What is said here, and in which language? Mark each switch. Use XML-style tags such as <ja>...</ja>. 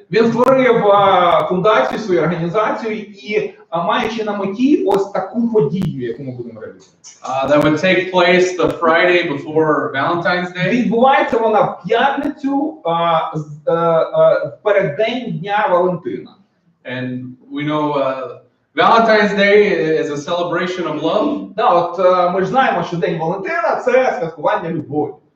<uk>Він створив фундацію, свою організацію і маючи на меті ось таку подію, яку ми будемо реалізувати.</uk> <en>That would take place the Friday before Valentine's Day.</en> <uk>Відбувається вона в п'ятницю, в переддень Дня Валентина.</uk> <en>And we know Valentine's Day is a celebration of love.</en> <uk>Да, от ми ж знаємо, що День Валентина – це святкування любові.</uk>